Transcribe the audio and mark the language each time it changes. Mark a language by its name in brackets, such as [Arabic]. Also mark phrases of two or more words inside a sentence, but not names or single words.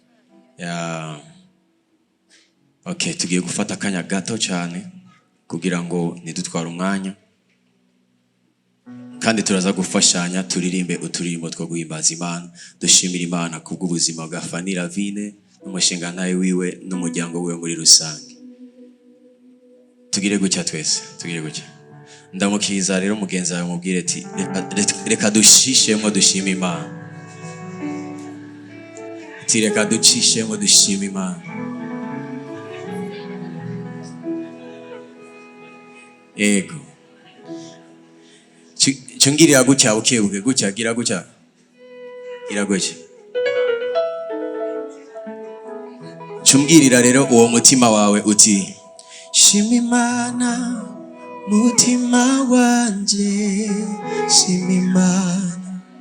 [Rundi] Okay, tugiye gufata akanya gato cyane kugira ngo nidutwara umwanya. Kandi turaza gufashanya turirimbe uturirimbo two guhimbaza Imana dushimira Imana kubw'ubuzima bwa Fanny Lavinne n'umushinga ntaye wiwe n'umuryango wiwe muri rusange. Tugire gutya twese tugire gutya. Ndamukiriza rero mugenzi wawe mubwire ati reka dushishemo dushima Imana. Reka ducishemo dushima Imana. Ego chungirira gutya ukebuke gutya gira gutya chungirira rero uwo mutima wawe uti shima Imana mutima wanje shima Imana